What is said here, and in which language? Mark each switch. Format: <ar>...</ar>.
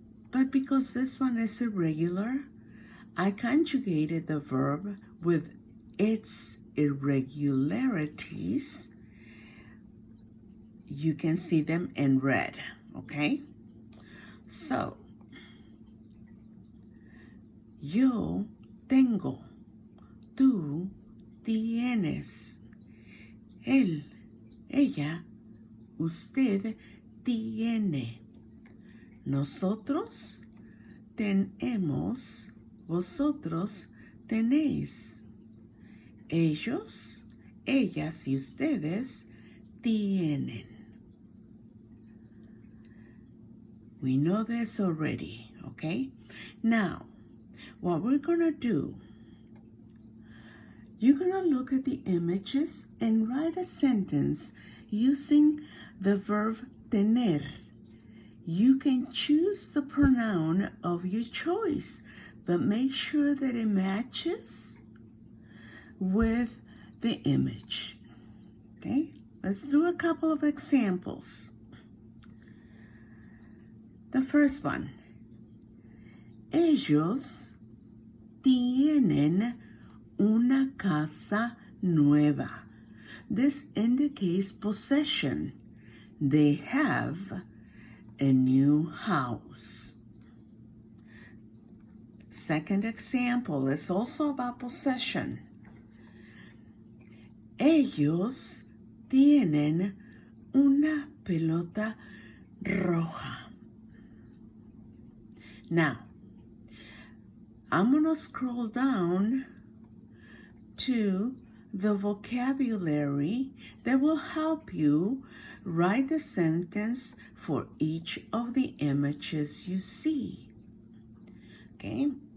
<en>But because this one is irregular, I conjugated the verb with its irregularities. You can see them in red, okay?</en> <es>So, yo tengo, tú tienes, él, ella, usted tiene, nosotros tenemos, vosotros tenéis, ellos, ellas y ustedes tienen.</es> <en>We know this already, okay? Now, what we're going to do, you're going to look at the images and write a sentence using the verb tener. You can choose the pronoun of your choice, but make sure that it matches with the image. Okay, let's do a couple of examples. The first one.</en> <es>Ellos tienen una casa nueva.</es> <en>This indicates possession. They have a new house. Second example is also about possession.</en> <es>Ellos tienen una pelota roja.</es> <en>Now, I'm going to scroll down to the vocabulary that will help you write the sentence for each of the images you see. Okay?</en>